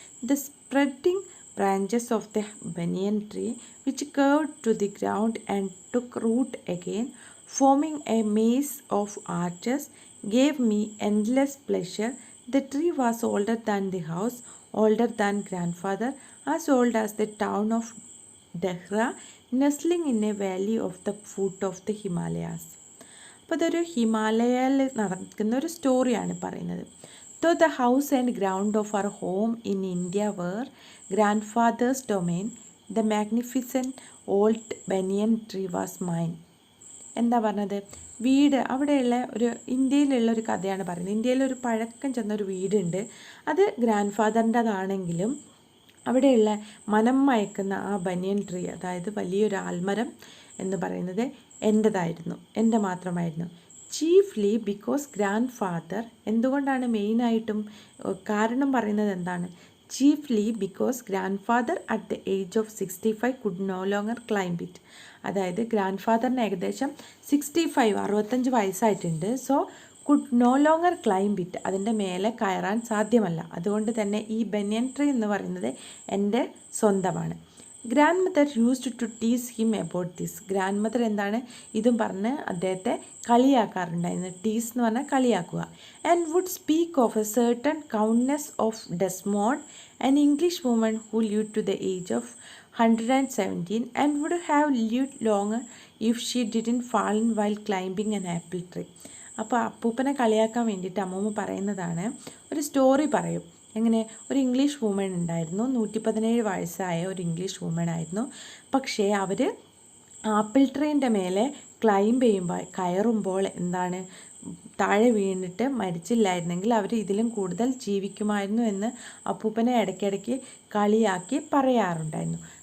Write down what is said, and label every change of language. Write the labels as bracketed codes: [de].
[en] The spreading branches of the banyan tree, which curved to the ground and took root again, forming a maze of arches, gave me endless pleasure. The tree was older than the house, older than grandfather, as old as the town of Dehra, nestling in a valley of the foot of the Himalayas. [ml] അപ്പോൾ ഇതൊരു ഹിമാലയയിൽ നടക്കുന്ന ഒരു സ്റ്റോറിയാണ് പറയുന്നത്. [en] Though the house and ground of our home in India were grandfather's domain, the magnificent old banyan tree was mine. [ml] എന്താ പറഞ്ഞത്, വീട് അവിടെയുള്ള ഒരു ഇന്ത്യയിലുള്ള ഒരു കഥയാണ് പറയുന്നത്. ഇന്ത്യയിലൊരു പഴക്കം ചെന്നൊരു വീടുണ്ട്, അത് ഗ്രാൻഡ് ഫാദറിൻ്റെതാണെങ്കിലും അവിടെയുള്ള മനം മയക്കുന്ന ആ ബനിയൻ ട്രീ, അതായത് വലിയൊരു ആൽമരം എന്ന് പറയുന്നത് എൻ്റെതായിരുന്നു, എൻ്റെ മാത്രമായിരുന്നു. [en] chiefly because grandfather, [ml] എന്തുകൊണ്ടാണ് മെയിനായിട്ടും കാരണം പറയുന്നത് എന്താണ്, [en] Chiefly because grandfather at the age of 65 could no longer climb it. [ml] അതായത് ഗ്രാൻഡ് ഫാദറിന് ഏകദേശം 65 വയസ്സായിട്ടുണ്ട്. [en] so could no longer climb it, [ml] അതിൻ്റെ മേലെ കയറാൻ സാധ്യമല്ല. അതുകൊണ്ട് തന്നെ ഈ ബനിയൻ ട്രീ എന്ന് പറയുന്നത് എൻ്റെ സ്വന്തമാണ്. Grand mother used to ടീസ് him about this. Grand mother എന്താണ് ഇതും പറഞ്ഞ് അദ്ദേഹത്തെ കളിയാക്കാറുണ്ടായിരുന്നു. ടീസ് എന്ന് പറഞ്ഞാൽ കളിയാക്കുക. [en] And would speak of a certain countess of Desmond, an English woman who lived to the age of 117 and would have lived longer if she didn't fall while climbing an apple tree. [ml] അപ്പോൾ അപ്പൂപ്പനെ കളിയാക്കാൻ വേണ്ടിയിട്ട് അമ്മൂമ്മ പറയുന്നതാണ്, ഒരു story പറയും. എങ്ങനെ, ഒരു ഇംഗ്ലീഷ് വുമൺ ഉണ്ടായിരുന്നു, 117 വയസ്സായ ഒരു ഇംഗ്ലീഷ് വുമൺ ആയിരുന്നു. പക്ഷേ അവർ ആപ്പിൾ ട്രീൻ്റെ മേലെ ക്ലൈംബ് കയറുമ്പോൾ എന്താണ്, താഴെ വീണിട്ട് മരിച്ചില്ലായിരുന്നെങ്കിൽ അവർ ഇതിലും കൂടുതൽ ജീവിക്കുമായിരുന്നു എന്ന് അപ്പൂപ്പനെ ഇടയ്ക്കിടയ്ക്ക് കളിയാക്കി പറയാറുണ്ടായിരുന്നു.